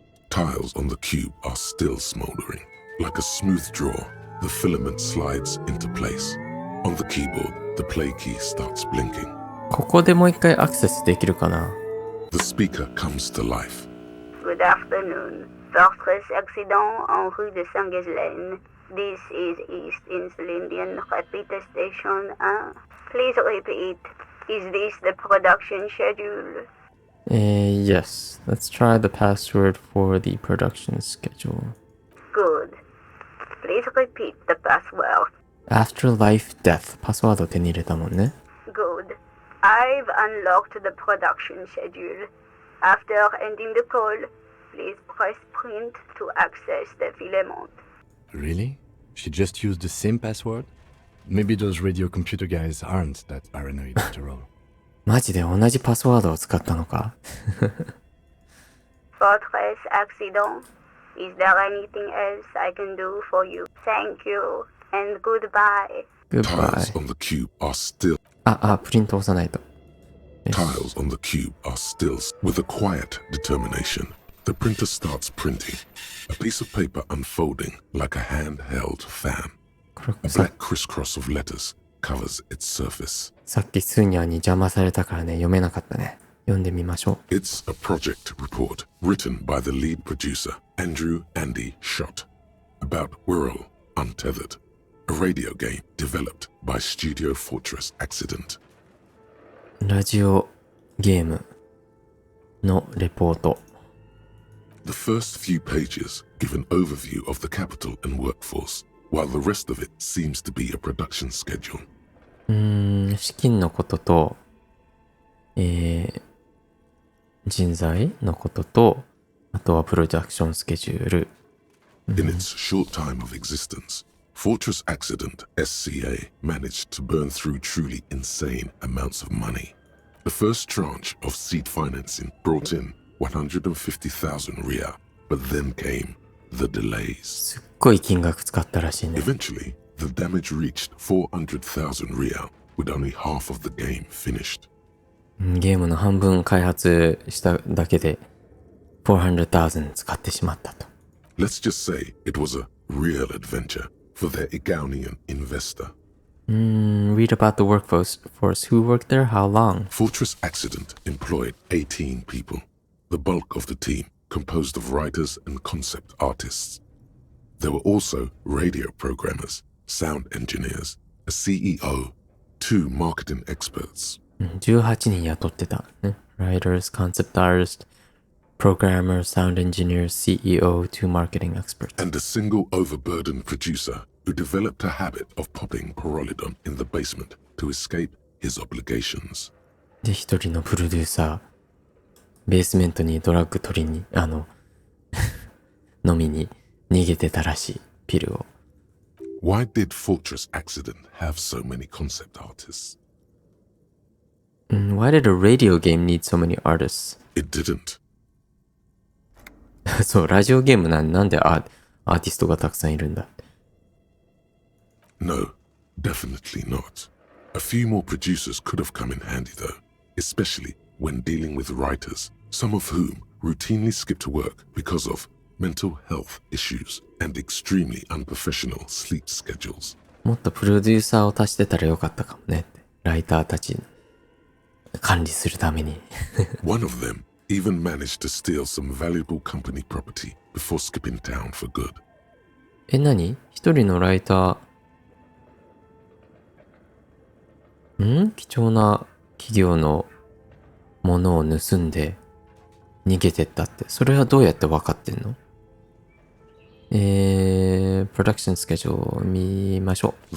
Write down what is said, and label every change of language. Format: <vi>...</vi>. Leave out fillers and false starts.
<en>Tiles on the cube are still smoldering. Like a smooth draw, the filament slides into place. On the keyboard, the play key starts blinking.</en> <ja>ここでもう一回アクセスできるかな？</ja> <en>The speaker comes to life. Good afternoon. Fortress accident en rue de Saint-Ghislaine. This is East Insulindian Repeater Station 1. Please repeat. Is this the production schedule? Yes. Let's try the password for the production schedule. Good. Please repeat the password. Afterlife Death.</en> <ja>パスワード手に入れたもんね。</ja> <en>Good. I've unlocked the production schedule. After ending the call, please press print to access the filament. Really? She just used the same password? Maybe those radio computer guys aren't that paranoid after all.</en> <ja>マジで同じパスワードを使ったのか</ja> <en>Fortress accident. Is there anything else I can do for you? Thank you, and goodbye. Tiles Goodbye. on the cube are still</en> <ja>プリント押さないと。</ja> <en>Tiles on the cube are still with a quiet determination. The printer starts printing, a piece of paper unfolding like a handheld fan.</en> <ja>こ</ja> <en>A</en> <ja>れさ</ja> <en>black crisscross of letters covers its surface.</en> <ja>さっきスーニャに邪魔されたからね、読めなかったね。読んでみましょう。</ja> <en>It's a project report written by the lead producer, Andrew Andy Schott, about Whirl Untethered, a radio game developed by Studio Fortress Accident.</en> <ja>ラジオゲームのレポート。</ja> <en>The first few pages give an overview of the capital and workforce, while the rest of it seems to be a production schedule.</en> <ja>資金のことと、人材のことと、あとはプロダクションスケジュール。</ja> <en>In its short time of existence, Fortress Accident SCA managed to burn through truly insane amounts of money. The first tranche of seed financing brought in 150,000 Riyal, but then came the delays.</en> <ja>すっごい金額使ったらしいね。</ja> <en>Eventually, the damage reached 400,000 Riyal, with only half of the game finished.</en> <ja>ゲームの半分開発しただけで400,000使ってしまったと。</ja> <en>Let's just say it was a real adventure for their Igaunian investor. Read about the workforce who worked there, how long? Fortress Accident employed 18 people, the bulk of the team composed of writers and concept artists. There were also radio programmers, sound engineers, a CEO, 2 marketing experts.</en> <ja>18人雇ってた、ね。</ja> <en>Writers, concept artists, programmers, sound engineers, CEO, 2 marketing experts. And a single overburdened producer who developed a habit of popping Pyrrolidon in the basement to escape his obligations.</en> <ja>で、一人のプロデューサー、ベースメントにドラッグ取りに、飲みに逃げてたらしい、ピルを。</ja> <en>Why did Fortress Accident have so many concept artists? Why did a radio game need so many artists? It didn't.</en> <ja>そう、ラジオゲームなんでアーティストがたくさんいるんだ。</ja> <en>No, definitely not. A few more producers could have come in handy though, especially when dealing with writers, some of whom routinely skipped work because of mental health issues and extremely unprofessional sleep schedules.</en> <ja>もっとプロデューサーを足してたらよかったかもねって。ライターたち管理するために。</ja> <en>One of them even managed to steal some valuable company property before skipping town for good.</en> <ja>何？一人のライター、貴重な企業のものを盗んで逃げてったって。それはどうやって分かってんの？</ja> <en>production schedule</en> <ja>見ましょう。</ja>